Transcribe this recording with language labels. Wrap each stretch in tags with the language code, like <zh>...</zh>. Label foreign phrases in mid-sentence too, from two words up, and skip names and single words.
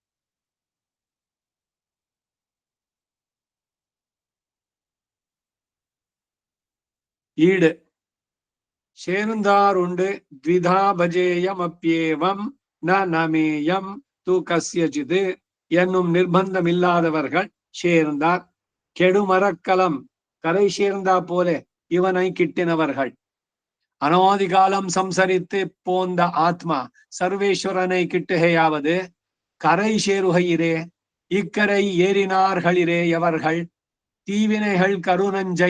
<ta>ಈಡ್ சேர்ந்தாருண்டு</ta> <sa>ದ್ವಿಧಾ ಭಜೇಯಮಪ್ಯೇವಂ ನ ನಮೇಯಂ ತು ಕಸ್ಯಚಿತ್</sa> <ta>என்னும் நிர்பந்தமில்லாதவர்கள் சேர்ந்தார். கெடுமரக்கலம் கரை சேர்ந்தா போல இவனை கிட்டினவர்கள். அனாதிகாலம் சம்சரித்து போந்த ஆத்மா சர்வேஸ்வரனை கிட்டுகையாவது கரை சேருகையிரே இக்கரை ஏறினார்களிரே எவர்கள் தீவினைகள் கருணஞ்சை</ta>